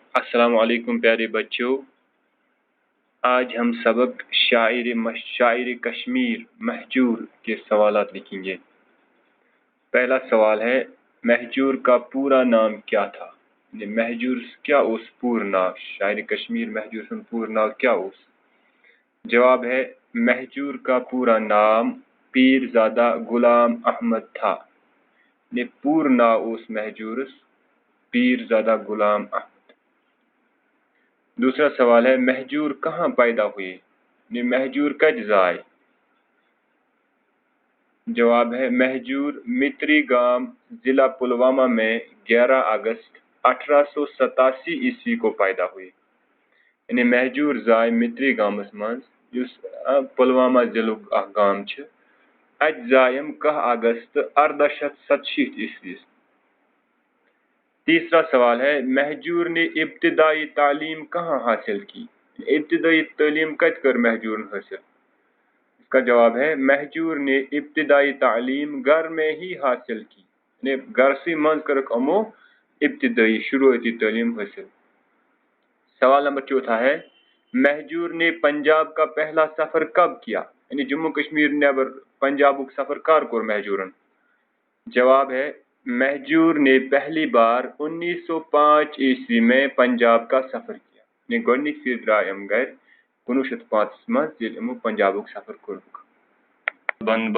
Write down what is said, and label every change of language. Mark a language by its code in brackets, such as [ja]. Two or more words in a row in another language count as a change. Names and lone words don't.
[ur] السلام علیکم پیارے بچوں، آج ہم سبق شاعر کشمیر مہجور کے سوالات لکھیں گے۔ پہلا سوال ہے، مہجور کا پورا نام کیا تھا؟ [ks] مہجور کیا اس پور ناو شاعر کشمیر مہجور سن پور ناو کیا اس؟ [ur] جواب ہے، مہجور کا پورا نام پیرزادہ غلام احمد تھا۔ [ks] پور ناو اس مہجورس پیرزادہ غلام احمد۔ [ur] دوسرا سوال ہے، مہجور کہاں پیدا ہوئے؟ [ks] مہجور کج زائے؟ [ur] جواب ہے، مہجور متری گام ضلع پلوامہ میں 11 اگست 1887 عیسوی کو پیدا ہوئے۔ [ks] یعنی مہجور زائے متری گامس منز یس پلوامہ ضلع گام چھ، اج زائم 1 اگست 1887 عیسوی۔ [ur] تیسرا سوال ہے، مہجور نے ابتدائی تعلیم کہاں حاصل کی؟ [ks] ابتدائی تعلیم کت کر مہجور حاصل؟ [ur] اس کا جواب ہے، مہجور نے ابتدائی تعلیم گھر میں ہی حاصل کی۔ [ks] یعنی گھر سے منز کرک امو ابتدائی شروعاتی تعلیم حاصل۔ [ur] سوال نمبر 4 ہے، مہجور نے پنجاب کا پہلا سفر کب کیا؟ [ks] یعنی جموں کشمیر نیبر پنجاب [ur] کا سفر [ks] کار کور مہجورن؟ [ur] جواب ہے، مہجور نے پہلی بار 1905 عیسوی میں پنجاب کا سفر کیا۔ [ks] یعنی گۄڈنِک پھر درائے ام گھر 1905 منز ییٚلہِ یمو پنجاب [ur] کا سفر [ks] کور۔